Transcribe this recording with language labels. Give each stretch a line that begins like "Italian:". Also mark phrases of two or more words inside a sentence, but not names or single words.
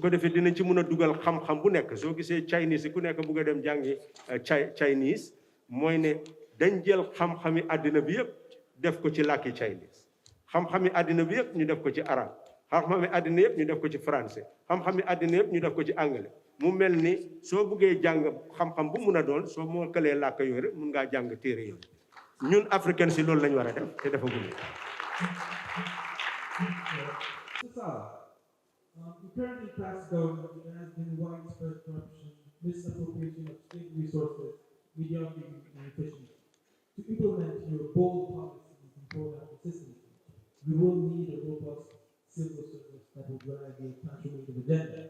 Wolof: ko defee dinañ ci mën a dugal xam-xam bu nekk soo gisee Chinese ku nekk bugg a dem jàngi Chinese mooy ne dañ jël xam-xami àddina bi yëpp def ko ci làkki Chinese xam-xami àddina bi yëpp ñu def ko ci arab xam-xami àddina yëpp ñu def ko ci français xam-xami àddina yëpp ñu def ko ci anglais mu mel ni soo buggee jàng xam-xam bu mun a doon soo moo këlee làkk yooyu rek mun ngaa jàng téere yi ñun africain si loolu lañ war a def te dafa gudd.
English: Currently, past government there has been widespread corruption, misappropriation of state resources, mediocrity and efficiency. To implement your bold policies and program consistency, we will need a robust civil service that will drive the transformative agenda.